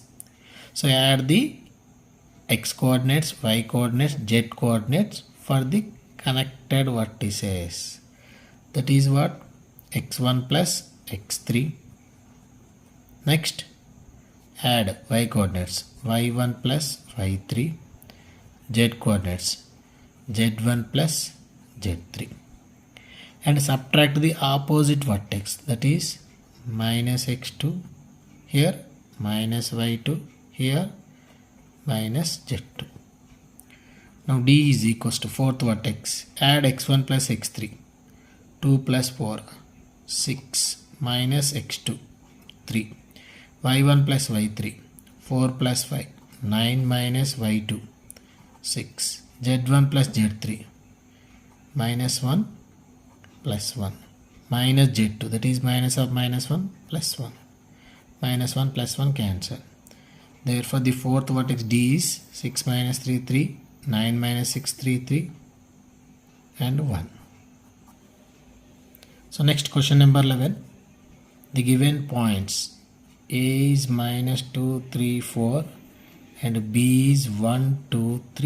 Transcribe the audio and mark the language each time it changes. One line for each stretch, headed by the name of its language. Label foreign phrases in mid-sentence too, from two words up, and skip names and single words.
English: So add the x coordinates, y coordinates, z coordinates for the connected vertices. That is what? x1 plus x3. Next, add y coordinates, y1 plus y3. z coordinates z1 plus z3 and subtract the opposite vertex, that is minus x2 here, minus y2 here, minus z2. Now D is equals to fourth vertex, add x1 plus x3, 2 plus 4, 6 minus x2, 3, y1 plus y3, 4 plus 5, 9 minus y2, 6, z1 plus z3, minus 1 plus 1, minus z2, that is minus of minus 1 plus 1, minus 1 plus 1 cancel. Therefore the fourth vertex D is 6 minus 3, 3, 9 minus 6, 3, 3 and 1. So next question number 11. The given points A is minus 2, 3, 4 and B is 1, 2, 3.